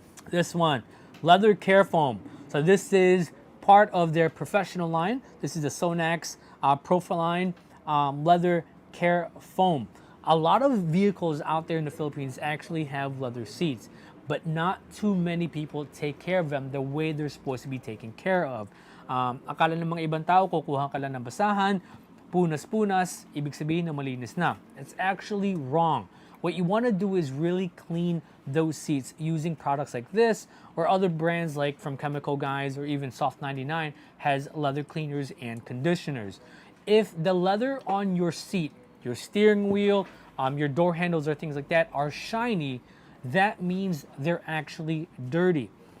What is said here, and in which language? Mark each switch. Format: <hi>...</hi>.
<en>This one, leather care foam. So this is part of their professional line. This is the Sonax Profiline leather care foam. A lot of vehicles out there in the Philippines actually have leather seats, but not too many people take care of them the way they're supposed to be taken care of.</en> <tl>Akala ng mga ibang tao, kukuha ka lang ng basahan, punas-punas, ibig sabihin na malinis na.</tl> <en>It's actually wrong. What you want to do is really clean those seats using products like this, or other brands like from Chemical Guys or even Soft 99 has leather cleaners and conditioners. If the leather on your seat, your steering wheel, your door handles or things like that are shiny, that means they're actually dirty.</en>